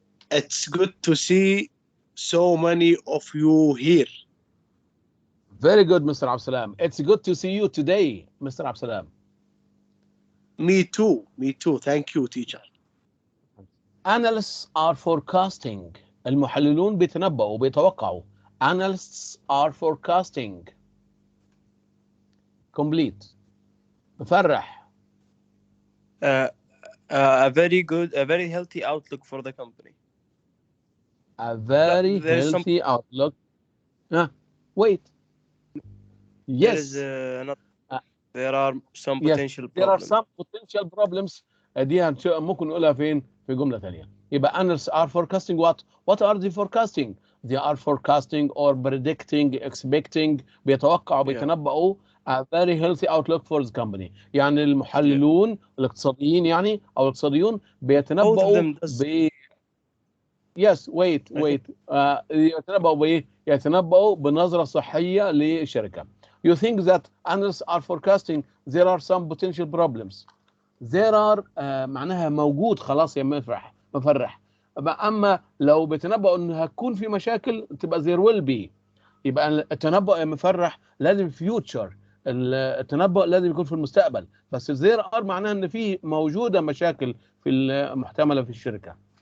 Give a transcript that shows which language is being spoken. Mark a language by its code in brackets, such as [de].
[en] It's good to see so many of you here. Very good, Mr. عبد السلام. It's good to see you today, Mr. عبد السلام. Me too. Me too. Thank you, teacher. Analysts are forecasting. [ar] المحللون بيتنبؤوا بيتوقعوا. [en] Analysts are forecasting. Complete. مفرح. A very healthy outlook for the company. A very healthy outlook. Wait. Yes. There are some potential problems. There are some potential problems. [ar] دي ممكن نقولها فين؟ في جملة ثانية. يبقى [en] analysts are forecasting what? What are they forecasting? They are forecasting or predicting, expecting. [ar] بيتوقعوا بيتنبؤوا [en] a very healthy outlook for the company. [ar] يعني المحللون الاقتصاديين يعني أو الاقتصاديون بيتنبؤوا ب [en] Yes, wait. [ar] يتنبؤوا بإيه؟ يتنبؤوا بنظرة صحية للشركة. [en] You think that analysts are forecasting there are some potential problems. There are [ar] معناها موجود خلاص يا مفرح. أما لو بيتنبؤوا إن هتكون في مشاكل تبقى [en] there will be. [ar] يبقى التنبؤ يا مفرح لازم future. التنبؤ لازم يكون في المستقبل. بس [en] there are [ar] معناها إن في موجودة مشاكل في المحتملة في الشركة.